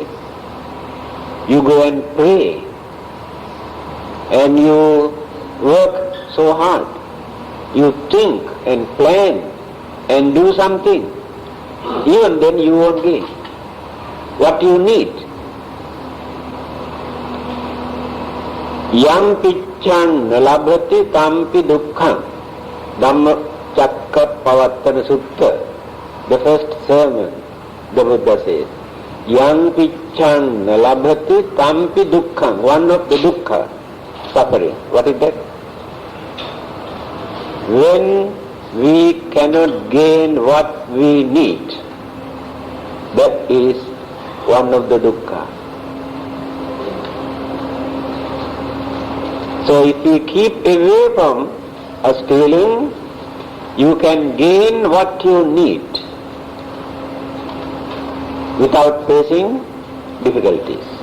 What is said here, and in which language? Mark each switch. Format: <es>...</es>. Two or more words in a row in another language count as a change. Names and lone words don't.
<en>You go and pray, and you work so hard. You think and plan and do something. Even then you won't gain what you need.</en> <pi>Yam picchan labhati tampi dukkham.</pi> <en>Dhammacakkappavattana Sutta, the first sermon, the Buddha says,</en> <pi>Yam picchan labhati tampi dukkham.</pi> <en>One of the dukkha, suffering. What is that? When we cannot gain what we need, that is one of the dukkha. So if you keep away from stealing, you can gain what you need without facing difficulties.</en>